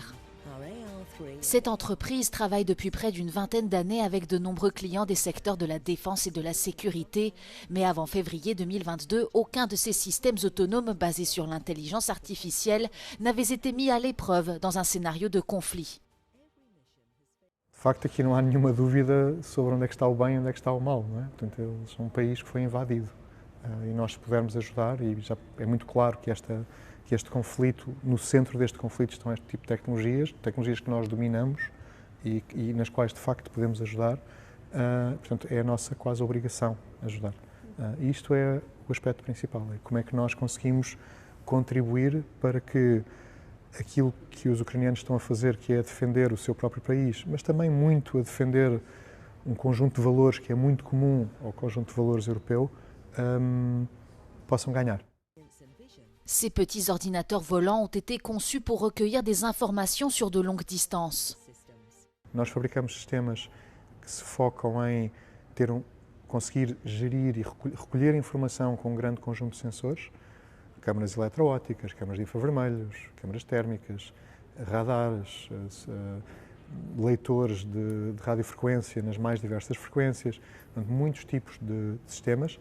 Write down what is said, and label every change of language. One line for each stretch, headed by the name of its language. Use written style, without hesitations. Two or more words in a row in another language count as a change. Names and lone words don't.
French: Cette entreprise travaille depuis près d'une vingtaine d'années avec de nombreux clients des secteurs de la défense et de la sécurité, mais avant février 2022, aucun de ces systèmes autonomes basés sur l'intelligence artificielle n'avait été mis à l'épreuve dans un scénario de conflit.
Portuguese: De facto, aqui não há nenhuma dúvida sobre onde é que está o bem e onde é que está o mal, não é? Portanto, eles são um país que foi invadido e nós pudermos ajudar, e já é muito claro que este conflito, no centro deste conflito estão este tipo de tecnologias que nós dominamos e nas quais de facto podemos ajudar, portanto é a nossa quase obrigação ajudar. E isto é o aspecto principal, é como é que nós conseguimos contribuir para que aquilo que os ucranianos estão a fazer, que é defender o seu próprio país, mas também muito a defender um conjunto de valores que é muito comum ao conjunto de valores europeu, possam ganhar.
French: Ces petits ordinateurs volants ont été conçus pour recueillir des informations sur de longues distances.
Portuguese: Nós fabricamos sistemas que se focam em conseguir gerir e recolher informação com um grande conjunto de sensores, câmaras eletroópticas, câmaras de infravermelhos, câmaras térmicas, radares, leitores de radiofrequência nas mais diversas frequências, portanto, muitos tipos de sistemas.